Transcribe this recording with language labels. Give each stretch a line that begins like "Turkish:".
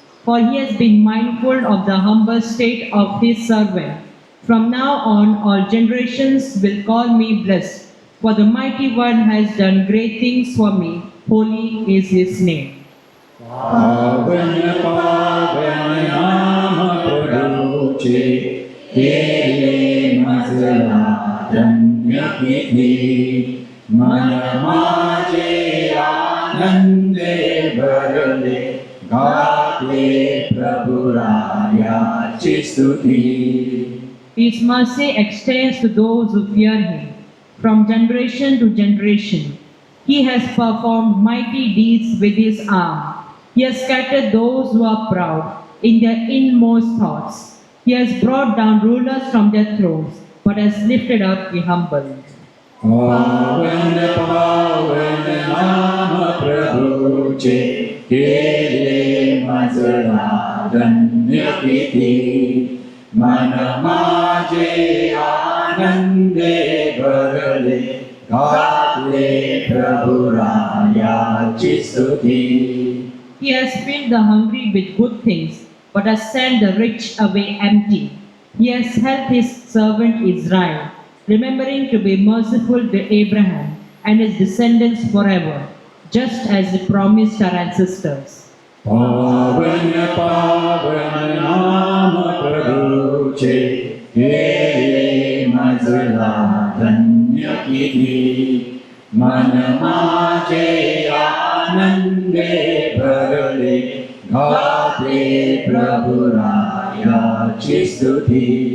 English: For he has been mindful of the humble state of his servant. From now on all generations will call me blessed, for the mighty one has done great things for me. Holy is his name.
Marathi: पावन पावन नाम प्रभूचे, केले मजला धन्य किती. मन माझे आनंदे भरले, गाते प्रभुरायाची स्तुती.
English: His mercy extends to those who fear him, from generation to generation. He has performed mighty deeds with his arm. He has scattered those who are proud in their inmost thoughts. He has brought down rulers from their thrones, but has lifted up the humble.
Marathi: पावन पावन नाम प्रभूचे, केले मजला धन्य किती. मन माझे आनंदे भरले, गाते प्रभुरायाची स्तुती.
English: He has filled the hungry with good things, but has sent the rich away empty. He has helped his servant Israel, remembering to be merciful to Abraham and his descendants forever, just as he promised our ancestors.
Marathi: पावन पावन नाम प्रभूचे, केले मजला धन्य किती. मन माझे आनंदे भरले, गाते प्रभुरायाची स्तुती.